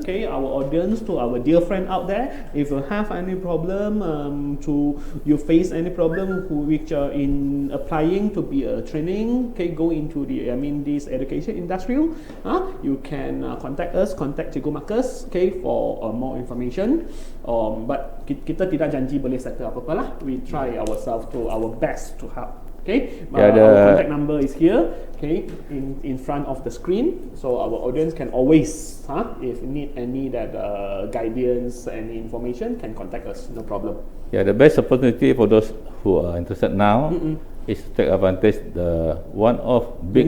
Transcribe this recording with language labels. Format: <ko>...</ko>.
<en>Okay, our audience, to our dear friend out there, if you have any problem, you face any problem which are in applying to be a training, okay, go into this education industry, you can contact us, contact Cikgu Marcus, okay, for more information.</en> <ms>But kita tidak janji boleh settle apa-apa lah.</ms> <en>We try ourselves to our best to help. Okay, our contact number is here. Okay, in front of the screen, so our audience can always, if need any guidance, any information, can contact us. No problem. Yeah, the best opportunity for those who are interested now is to take advantage the one-off big</en>